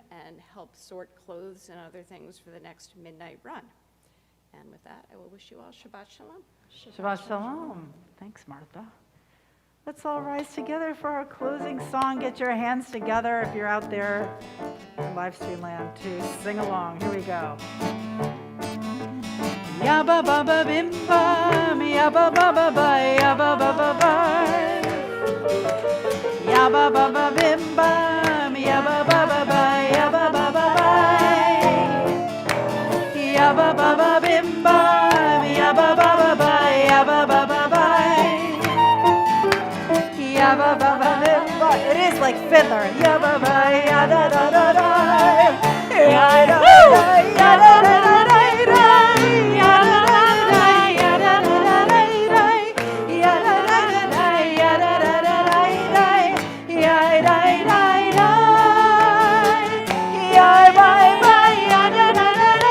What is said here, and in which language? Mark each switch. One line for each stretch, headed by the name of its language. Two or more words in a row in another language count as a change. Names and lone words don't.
English: and help sort clothes and other things for the next midnight run. And with that, I will wish you all
Hebrew: Shabbat Shalom. Shabbat Shalom.
English: Thanks, Martha. Let's all rise together for our closing song. Get your hands together if you're out there in live stream land to sing along. Here we go. Ya ba ba ba bim bam, ya ba ba ba ba, ya ba ba ba ba. Ya ba ba ba bim bam, ya ba ba ba ba, ya ba ba ba ba. Ya ba ba ba bim bam, ya ba ba ba ba, ya ba ba ba ba. Ya ba ba ba bim bam. It is like fiddler. Ya ba ba, ya da da da da. Ya da da da, ya da da da da. Ya da da da, ya da da da da. Ya da da da, ya da da da da. Ya da da da. Ya bye bye, ya da da da da.